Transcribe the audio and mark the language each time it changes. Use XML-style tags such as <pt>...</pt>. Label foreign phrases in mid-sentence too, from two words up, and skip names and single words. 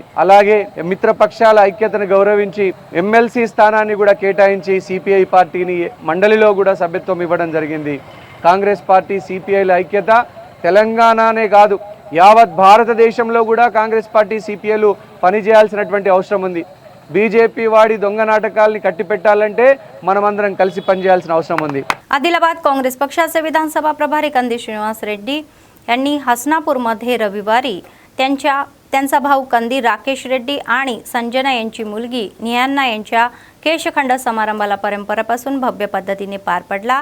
<te>అలాగే మిత్రపక్షాల ఐక్యతను గౌరవించి ఎమ్మెల్సీ స్థానాన్ని కూడా కేటాయించి సిపిఐ పార్టీని మండలిలో కూడా సభ్యత్వం ఇవ్వడం జరిగింది. కాంగ్రెస్ పార్టీ, సిపిఐల ఐక్యత తెలంగాణనే కాదు యావత్ భారతదేశంలో కూడా కాంగ్రెస్ పార్టీ, సిపిఐలు పనిచేయాల్సినటువంటి అవసరం ఉంది. బీజేపీ వాడి దొంగ నాటకాల్ని కట్టిపెట్టాలంటే మనమందరం కలిసి పనిచేయాల్సిన అవసరం ఉంది.</te> <mr>आदिलाबाद काँग्रेस पक्षाचे विधानसभा प्रभारी कंदी श्रीनिवास रेड्डी यांनी हसनापूरमध्ये रविवारी त्यांचा भाऊ कंदी राकेश रेड्डी आणि संजना यांची मुलगी निहान्ना यांच्या केशखंड समारंभाला परंपरेपासून भव्य पद्धतीने पार पडला.</mr>